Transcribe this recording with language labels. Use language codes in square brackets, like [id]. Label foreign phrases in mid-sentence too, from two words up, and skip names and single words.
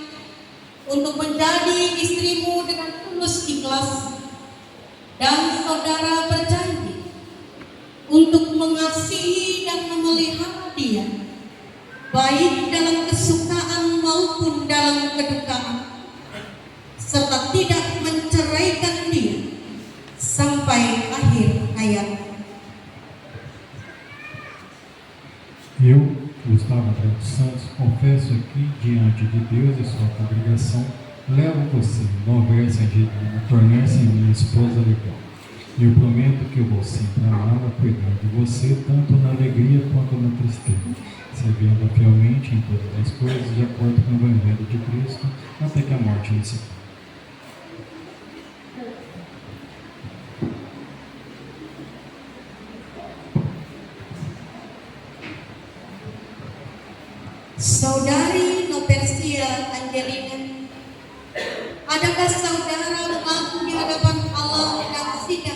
[id] untuk menjadi istrimu dengan tulus ikhlas, dan saudara berjanji untuk mengasihi dan memelihara dia baik dalam kesukaan maupun dalam kedukaan, serta tidak menceraikan dia sampai akhir hayat. [pt] Eu, Gustavo André dos Santos, confesso aqui diante de Deus e sua congregação, levo você, Noversa Angelina, a tornar-se minha esposa legal. Eu prometo que eu vou sempre amá-la, cuidar de você, tanto na alegria quanto na tristeza, servindo fielmente em todas as coisas, de acordo com o Evangelho de Cristo, até que a morte nos separe. [id] Saudari Nopersia Angelina, adakah saudara mengaku di hadapan Allah dan sidang